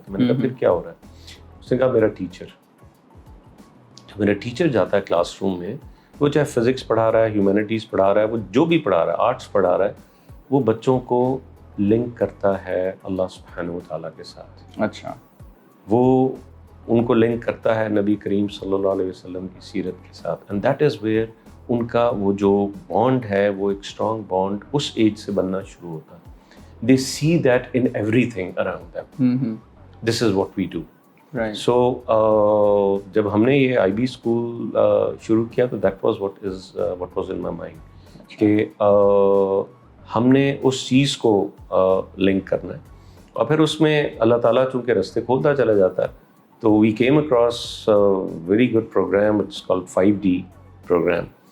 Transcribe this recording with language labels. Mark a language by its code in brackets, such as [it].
[ur] تو میں نے کہا پھر کیا ہو رہا ہے؟ اس نے کہا میرا ٹیچر جاتا ہے کلاس روم میں، وہ چاہے فزکس پڑھا رہا ہے، ہیومینٹیز پڑھا رہا ہے، وہ جو بھی پڑھا رہا ہے، آرٹس پڑھا رہا ہے، وہ بچوں کو لنک کرتا ہے اللہ سبحانہ و تعالیٰ کے ساتھ. اچھا، وہ ان کو لنک کرتا ہے نبی کریم صلی اللہ علیہ وسلم کی سیرت کے ساتھ. [en] and that is where [ur] ان کا وہ جو بانڈ ہے وہ ایک اسٹرانگ بانڈ اس ایج سے بننا شروع ہوتا ہے. [en] They see that in everything around them. This is what we do. [ur] سو جب ہم نے یہ آئی بی اسکول شروع کیا تو [en] that was what was in my mind [ur] کہ ہم نے اس چیز کو لنک کرنا ہے. اور پھر اس میں اللہ تعالیٰ چونکہ راستے کھولتا چلا جاتا ہے، تو [en] We came across very good programme, it's called 5D programme.